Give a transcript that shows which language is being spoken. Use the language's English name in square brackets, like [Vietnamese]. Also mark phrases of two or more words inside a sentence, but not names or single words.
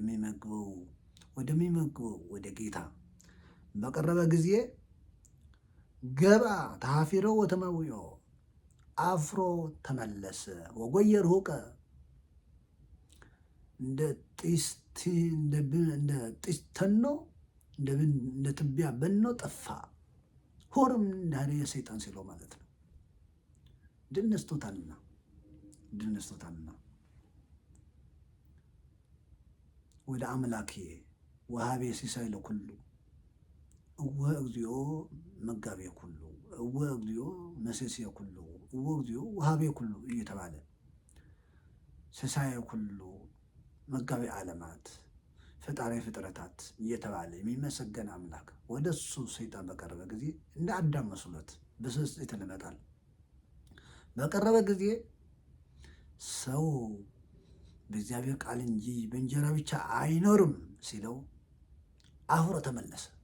[Amharic] ወደሚመግበው ወደ ጌታ በቀረበ ጊዜ ገባ [Geez] ተሐፊሮ ወተማዊኦ [Amharic] አፍሮ ተመለሰ። [Geez] ወጎየ ርሁቀ [Amharic] እንደ ጢስ ተኖ እንደ ትቢያ በኖ ጠፋ። ሆርም እንዳለ የሰይጣን ሲለው ማለት ነው። ድል ነስቶታልና ወደ አምላኬ [Geez] ወሀቤ ሲሳይ ለኩሉ እወ እግዚኦ መጋቤ ኩሉ እወ እግዚኦ መሴስየ ኩሉ እወ እግዚኦ ወሀቤ ኩሉ [Amharic] እየተባለ [Geez] ሲሳየ ኩሉ [Amharic] መጋቤ ዓለማት ፈጣሪ ፍጥረታት እየተባለ የሚመሰገን አምላክ ወደ እሱ ሰይጣን በቀረበ ጊዜ እንደ አዳም መስሎት በስስት ይመጣል። በቀረበ ጊዜ ሰው በእግዚአብሔር ቃል እንጂ በእንጀራ ብቻ አይኖርም ሲለው አፍሮ ተመለሰ።